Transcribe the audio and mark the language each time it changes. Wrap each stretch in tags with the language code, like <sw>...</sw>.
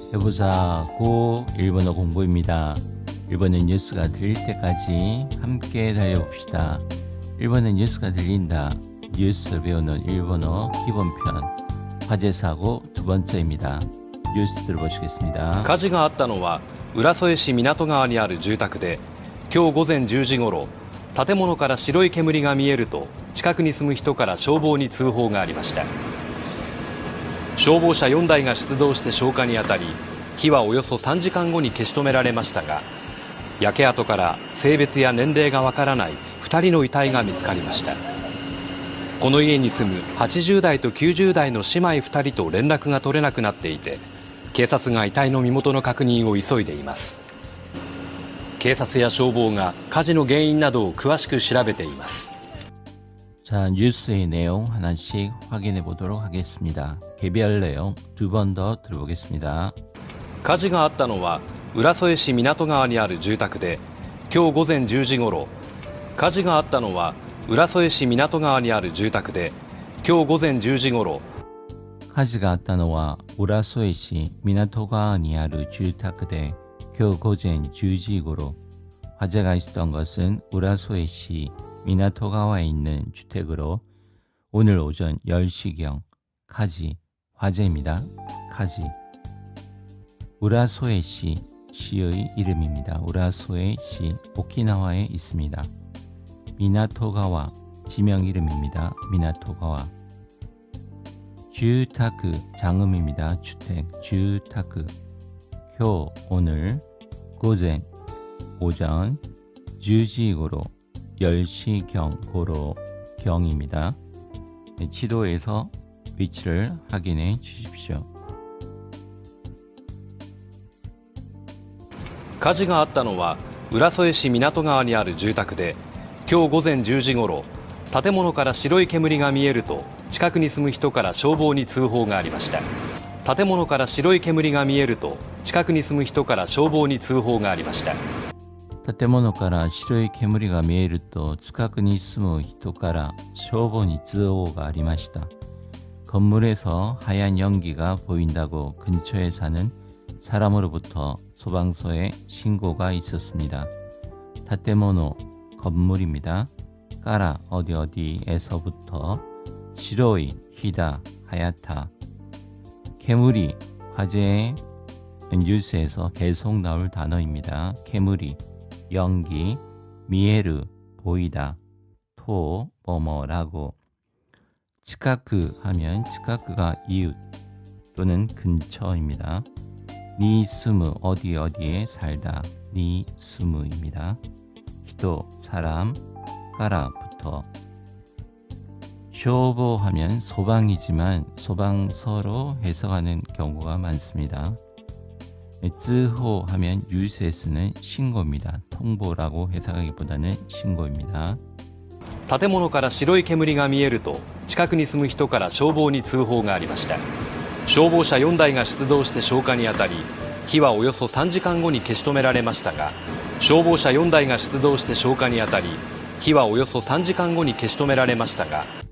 <ko>해보자 고 일본어 공부입니다. 일본의 뉴스가 들릴 때까지 함께 달려봅시다. 일본의 뉴스가 들린다. 뉴스 배우는 일본어 기본편 화재사고 두 번째입니다. 뉴스 들어보시겠습니다.</ko> <ja>火事があったのは浦添市港川にある住宅で、今日午前10時ごろ、建物から白い煙が見えると近くに住む人から消防に通報がありました。消防車4台が出動して消火に当たり、火はおよそ3時間後に消し止められましたが、焼け跡から性別や年齢がわからない2人の遺体が見つかりました。この家に住む80代と90代の姉妹2人と連絡が取れなくなっていて、警察が遺体の身元の確認を急いでいます。警察や消防が火事の原因などを詳しく調べています。</ja> <ko>자, 뉴스의 내용 하나씩 확인해 보도록 하겠습니다. 개별 내용 두 번 더 들어보겠습니다.</ko> <ja>火事があったのは浦添市港川にある住宅で、今日午前10時ごろ、火事があったのは浦添市港川にある住宅で、今日午前10時ごろ、火事があったのは浦添市港川にある住宅で今日午前10時頃</ja> <ko>화재가 있었던 것은 우라소에시 미나토가와에 있는 주택으로 오늘 오전 10시경 화재입니다. 우라소에시 시의 이름입니다. 우라소에시 오키나와에 있습니다. 미나토가와 지명 이름입니다. 미나토가와 주타크 장음입니다. 주택 주타크 교 오늘 고젠 오전 10시고로 10시경 고로 경입니다. 지도에서 위치를 확인해 주십시오.</ko> <ja>火事があったのは浦添市港川にある住宅で、今日午前10時ごろ、建物から白い煙が見えると近くに住む人から消防に通報がありました。建物から白い煙が見えると近くに住む人から消防に通報がありました。建物から白い煙が見えると近くに住む人から消防に通報がありました。</ja> <ko>건물에서 하얀 연기가 보인다고 근처에 사는 사람으로부터 소방서에 신고가 있었습니다. 타테모노 건물입니다. 까라 어디에서부터 시로이 히다 하얗다 개물이 화재의 뉴스에서 계속 나올 단어입니다. 개물이 연기 미에르 보이다 토 뭐뭐라고 치카크 하면 치카크가 이웃 또는 근처입니다. 니스무 어디에 살다 니스무입니다. 히도 사람 까라부터 쇼보 하면 소방이지만 소방서로 해석하는 경우가 많습니다. 쯔호 하면 뉴스에 쓰는 신고입니다. 통보라고 해석하기보다는 신고입니다.</ko> <ja>建物から白い煙が見えると近くに住む人から消防に通報がありました。消防車4台が出動して消火に当たり、火はおよそ3時間後に消し止められましたが、消防車4台が出動して消火に当たり、火はおよそ3時間後に消し止められましたが、</ja>